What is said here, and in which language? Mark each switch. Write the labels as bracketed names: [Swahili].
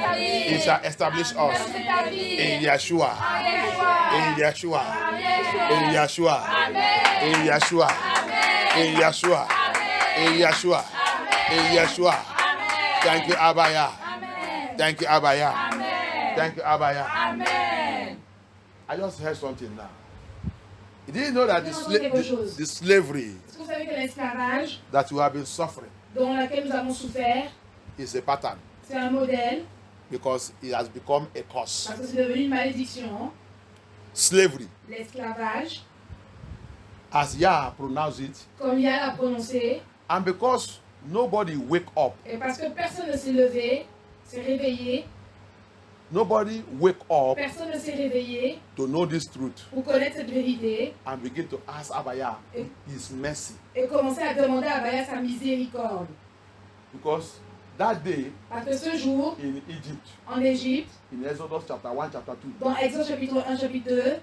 [English] It shall establish us in Yeshua. In Yeshua. In Yeshua. In Yeshua. In Yeshua. In Yeshua. In Yeshua. Thank you, Abaya. Thank you, Abaya. Thank you, Abaya. I just heard something now. You didn't know that the slavery [French] Est-ce que vous savez que l'esclavage [English] that you have been suffering [French] dans lequel nous avons souffert, [English] is a pattern [French] c'est un modèle, [English] because it has become a curse. [French] parce que c'est devenu une malédiction. [English] Slavery, [French] L'esclavage, [English] as Yah pronounced it, [French] comme Yah l'a prononcé, [English] and because nobody wake up, [French] et parce que personne ne s'est levé, s'est réveillé, [English] nobody wake up [French] personne ne s'est réveillé [English] to know this truth [French] pour connaître cette vérité [English] and begin to ask Abaya his mercy. [French] et commencer à demander à Abaya sa miséricorde. [English] Because that day [French] Parce que ce jour, [English] in Egypt, [French] en Égypte, [English] in Exodus chapter 1, chapter 2, [French] dans Exode chapitre 1, chapitre 2,